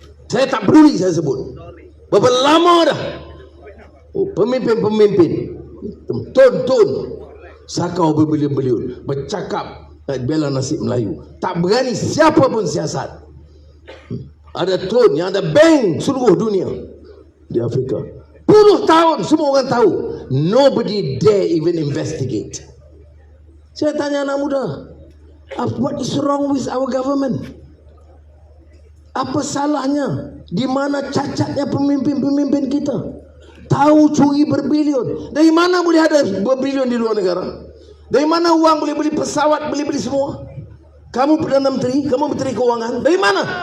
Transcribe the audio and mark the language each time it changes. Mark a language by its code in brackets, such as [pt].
[ms] Saya tak peduli saya sebut. Berapa lama dah pemimpin-pemimpin Tun sakau berbilion-bilion bercakap nak bela nasib Melayu. Tak berani siapa pun siasat. Ada tun yang ada bank seluruh dunia di Afrika. Puluh tahun semua orang tahu. [en] Nobody dare even investigate. [ms] Saya tanya anak muda, [en] what is wrong with our government? [ms] Apa salahnya? Di mana cacatnya pemimpin-pemimpin kita? Tahu curi berbilion. Dari mana boleh ada berbilion di luar negara? Dari mana uang boleh beli pesawat, beli semua? Kamu Perdana Menteri, kamu Menteri Keuangan, dari mana?